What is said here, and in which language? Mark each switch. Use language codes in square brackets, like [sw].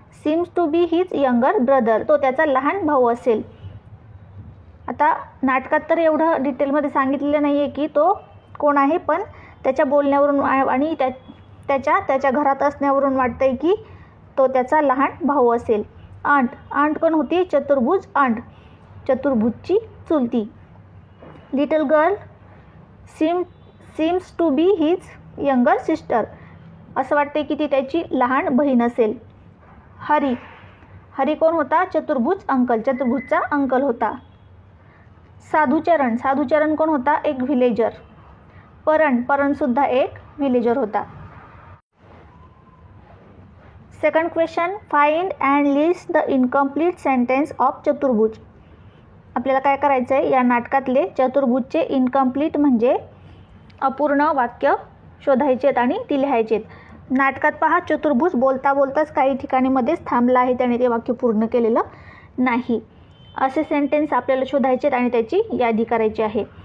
[en] Seems to be his younger brother. [mr] तो त्याचा लहान भाऊ असेल. आता नाटकात तर एवढं डिटेलमध्ये सांगितलेलं नाही आहे की तो कोण आहे, पण त्याच्या बोलण्यावरून आणि त्याच्या घरात असण्यावरून वाटतं आहे की तो त्याचा लहान भाऊ असेल. आंट. आंट कोण होती? चतुर्भुज aren't. चतुर्भुजची चुलती. [en] Little girl seems to be his younger sister. [mr] असं वाटते की ती त्याची लहान बहीण असेल. हरी. हरी कोण होता? चतुर्भुज अंकल. चतुर्भुजचा अंकल होता. साधुचरण. साधुचरण कोण होता? एक व्हिलेजर. परण. परणसुद्धा एक व्हिलेजर होता. [en] Second question, find and list the incomplete sentence of Chaturbhuj. [mr] आपल्याला काय करायचं आहे? या नाटकातले चतुर्भुजचे इनकम्प्लीट म्हणजे अपूर्ण वाक्य शोधायचे आहेत आणि ती लिहायचे आहेत. नाटकात पहा, चतुर्भुज बोलता बोलताच काही ठिकाणी मध्येच थांबला आहे, त्याने ते वाक्य पूर्ण केलेलं नाही. असे सेंटेन्स आपल्याला शोधायचे आणि त्याची यादी करायची आहे.